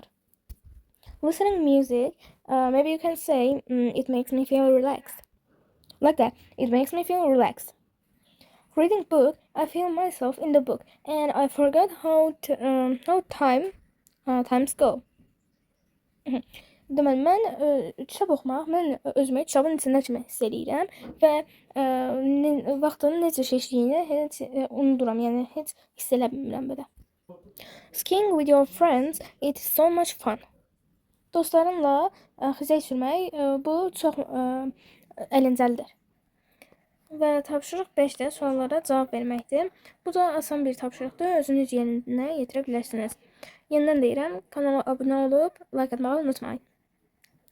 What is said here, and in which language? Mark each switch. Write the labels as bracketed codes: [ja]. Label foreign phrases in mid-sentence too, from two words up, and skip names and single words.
[en] Listening music, maybe you can say, it makes me feel relaxed. Like that, it makes me feel relaxed. Reading book, I feel myself in the book, and I forgot how times go. [az] Deməli, mən kitab oxumaq, mən özümü kitabın içində kimi hiss edirəm və vaxtın necə keçdiyini heç unuduram, yəni heç hiss elə bilmirəm belə. [en] Skiing with your friends, it is so much fun. [az] Dostlarımla xizək sürmək, bu çox əyləncəlidir. Və tapşırıq 5-də suallara cavab verməkdir. Bu da asan bir tapşırıqdır, özünüz yerinə yetirə bilərsiniz. Yenidən deyirəm, kanala abunə olub, like atmağı unutmayın.